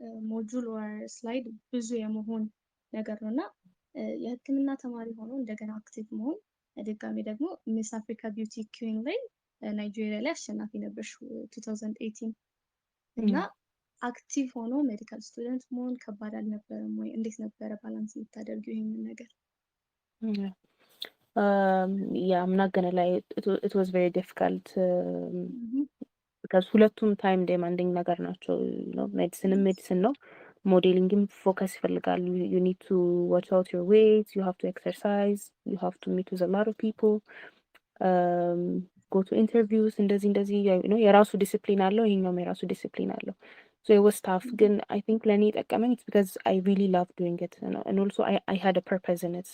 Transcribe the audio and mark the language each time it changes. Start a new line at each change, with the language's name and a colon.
Amharic: ሞጁል ወር ስላይድ ብዙ የመሆን ነገር ነው እና የሕክምና ተማሪ ሆኖ እንደገና አክቲቭ መሆን ድጋሚ ደግሞ ሚስ አፍሪካ ቢዩቲ ኩዊን ላይ ናይጄሪያ ላይ አሸናፊ ነበርሽ 2018 እና አክቲቭ ሆኖ ሜዲካል ስቱደንት መሆን ከባድ አልነበረም ወይ? እንዴት ነበረ ባላንስ የምታደርጊው ይሄንን ነገር?
English: Yeah, I'm not gonna lie, it was very difficult Mhm.
Amharic: because ሁለቱም ታይም ዴማንዲንግ ነገር ናቸው። ሜዲሲንም
English: Yes.
Amharic: ሜዲሲን ነው፣ ሞዴሊንግም ፎከስ ይፈልጋል።
English: you need to watch out your weight, you have to exercise, you have to meet with a lot of people, um, go to interviews
Amharic: እንደዚህ የራሱ ዲሲፕሊን አለው፣ ይሄኛውም የራሱ ዲሲፕሊን አለው።
English: so it was tough ግን I think
Amharic: ለእኔ ጠቀመኝ
English: because I really love doing it, and also I had a purpose in it.